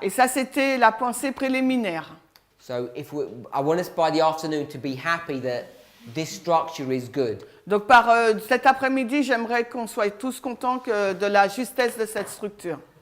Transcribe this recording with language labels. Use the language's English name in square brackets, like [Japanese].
[French] Et ça, c'était la pensée préliminaire. [English] So I want us by the afternoon to be happy that this structure is good. [French] Donc par cet après-midi, j'aimerais qu'on soit tous contents de la justesse de cette structure.